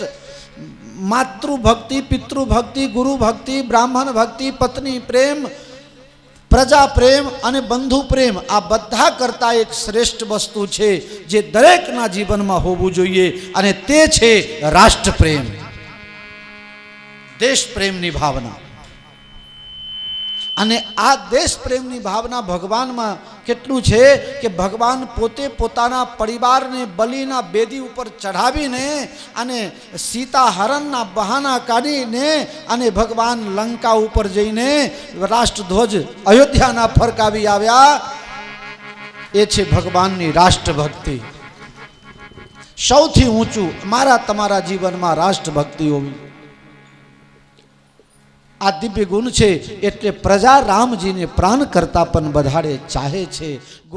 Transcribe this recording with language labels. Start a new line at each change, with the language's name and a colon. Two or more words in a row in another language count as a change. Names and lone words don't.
Gujarati: માતૃભક્તિ, પિતૃભક્તિ, ગુરુ ભક્તિ, બ્રાહ્મણ ભક્તિ, પત્ની પ્રેમ, પ્રજા પ્રેમ અને બંધુ પ્રેમ આ બધા કરતા એક શ્રેષ્ઠ વસ્તુ છે જે દરેકના જીવન માં હોવું જોઈએ અને તે છે રાષ્ટ્ર પ્રેમ, દેશ પ્રેમની ભાવના. અને આ દેશ પ્રેમની ભાવના ભગવાન માં કેટલું છે કે ભગવાન પોતે પોતાના પરિવાર ને બલિના બેદી ઉપર ચઢાવીને અને સીતા હરણના બહાના કાઢીને અને ભગવાન લંકા ઉપર જઈને રાષ્ટ્રધ્વજ અયોધ્યાના ફરકાવી આવ્યા. એ છે ભગવાનની રાષ્ટ્રભક્તિ. સૌથી ઊંચું મારા તમારા જીવન માં રાષ્ટ્રભક્તિ હોવી. આ દિવ્ય ગુણ છે એટલે પ્રજા રામજી ને પ્રાણ કરતા પણ વધારે ચાહે છે.